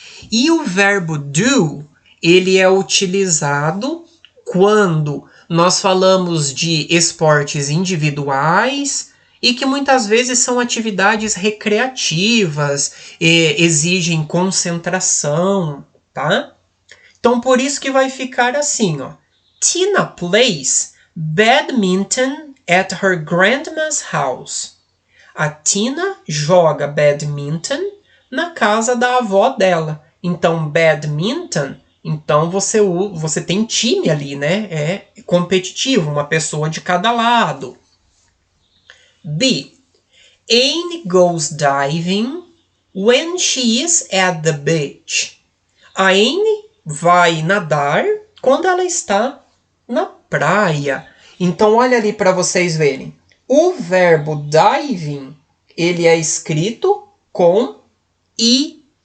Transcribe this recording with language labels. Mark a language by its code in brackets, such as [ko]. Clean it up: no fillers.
[pt] E o verbo do, ele é utilizado quando nós falamos de esportes individuais e que muitas vezes são atividades recreativas, exigem concentração, tá? Então, por isso que vai ficar assim, ó. [en] Tina plays badminton at her grandma's house. [pt] A Tina joga badminton na casa da avó dela. Então, badminton, então você tem time ali, né? É competitivo, uma pessoa de cada lado. B. [en] Anne goes diving when she is at the beach. [pt] A Anne vai nadar quando ela está na praia. Então, olha ali para vocês verem. O verbo diving, ele é escrito com ing.